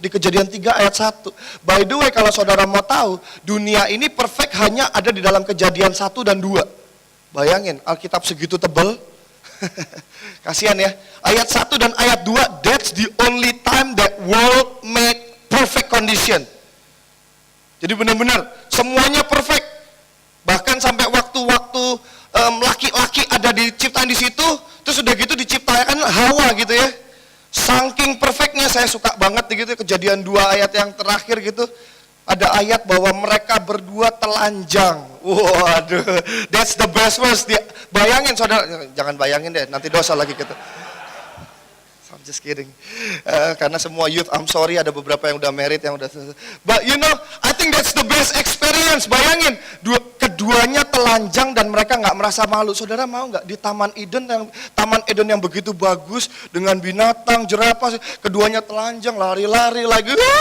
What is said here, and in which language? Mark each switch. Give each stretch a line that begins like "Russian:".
Indonesian: Di Kejadian 3 ayat 1.
English: By the way,
Indonesian: kalau saudara mau tahu, dunia ini perfect hanya ada di dalam Kejadian 1 dan 2. Bayangin, Alkitab segitu tebal. Kasihan ya.
English: Ayat 1 dan ayat 2, that's the only time that world made perfect condition.
Indonesian: Jadi benar-benar semuanya perfect. Bahkan sampai waktu-waktu laki-laki ada diciptain di situ, terus udah gitu diciptakan Hawa gitu ya. Saking perfectnya, saya suka banget gitu Kejadian 2 ayat yang terakhir gitu. Ada ayat bahwa mereka berdua telanjang.
English: Waduh, that's the best verse.
Indonesian: Bayangin saudara, jangan bayangin deh, nanti dosa lagi kita.
English: I'm just kidding.
Indonesian: Karena semua youth,
English: I'm sorry,
Indonesian: ada beberapa yang udah married, yang udah.
English: But you know, I think that's the best experience.
Indonesian: Bayangin, keduanya telanjang dan mereka nggak merasa malu. Saudara mau nggak di Taman Eden yang begitu bagus dengan binatang, jerapah, keduanya telanjang, lari-lari lagi.